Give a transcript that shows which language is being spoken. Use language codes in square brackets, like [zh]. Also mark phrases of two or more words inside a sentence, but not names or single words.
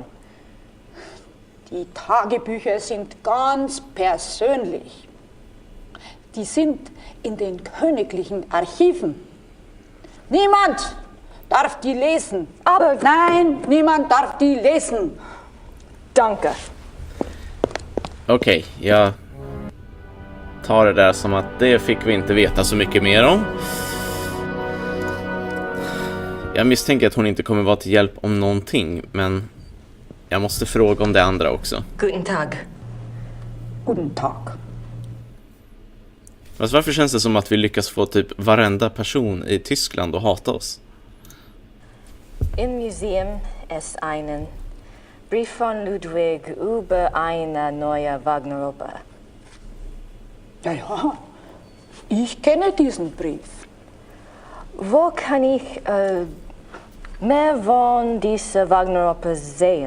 [de] die Tagebücher sind ganz persönlich. Die sind in den königlichen Archiven. Niemand darf die lesen. Aber Nein, niemand darf die lesen. danke. [sv] Okej, jag tar det där som att det fick vi inte veta så mycket mer om. Jag misstänker att hon inte kommer vara till hjälp om någonting, men jag måste fråga om det andra också. [de] Guten Tag. Guten Tag. [sv] Fast varför känns det som att vi lyckas få typ varenda person i Tyskland att hata oss? [de] Im Museum ist einen Brief von Ludwig über eine neue Wagner-Oper. Ja, ich kenne diesen Brief. Wo kann ich mehr von dieser Wagner-Oper sehen?